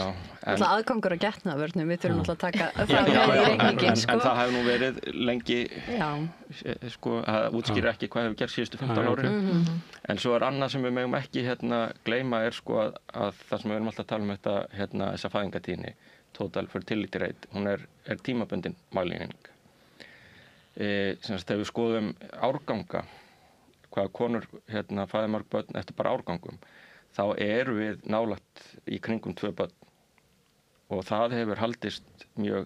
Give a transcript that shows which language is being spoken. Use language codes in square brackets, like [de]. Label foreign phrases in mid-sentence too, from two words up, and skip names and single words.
[is] Alltaf aðgangur að getnaðvörnum, við þurfum alltaf að taka það með í reikningin, sko. En það hefur nú verið lengi, sko, það útskýrir ekki hvað hefur gerst síðustu 15 árin. En svo er annað sem við megum ekki gleyma er sko að það sem við erum alltaf að tala um þetta, þessa fæðingartíðni, [en] total fertility rate, [is] hún er tímabundin mæling. Þegar við skoðum árganga, hvaða konur fæða mörg börn eftir bara árgangum, þá erum við nálægt í kringum 2 börn og það hefur haldist mjög